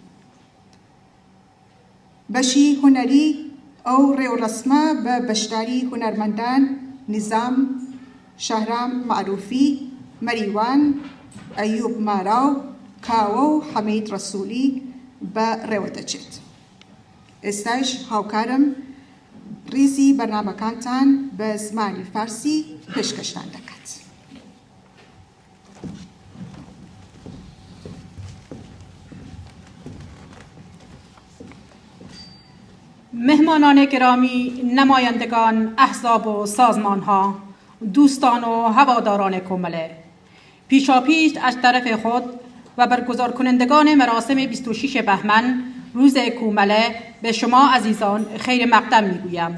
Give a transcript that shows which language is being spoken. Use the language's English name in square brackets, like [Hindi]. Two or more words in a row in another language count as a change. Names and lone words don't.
[Central Kurdish] بەشی هونەری ئەو ڕێوڕەسمە بە بەشداری هونەرمەندان نیزام، شەهرام معروفی، مەریوان، ئەیوب ماراو، کاوە و حەمید ڕەسوولی بە ڕێوەدەچێت. ئێستاش هاوکارم ڕیزی بەرنامەکانتان بە زمانی فارسی پێشکەشتان دەکات. [Persian] مهمانان گرامی، نمایندگان احزاب و سازمانها، دوستان و هواداران کومله، پیشاپیش از طرف خود و برگزار کنندگان مراسم 26 بهمن روز کومله به شما عزیزان خیر مقدم میگویم.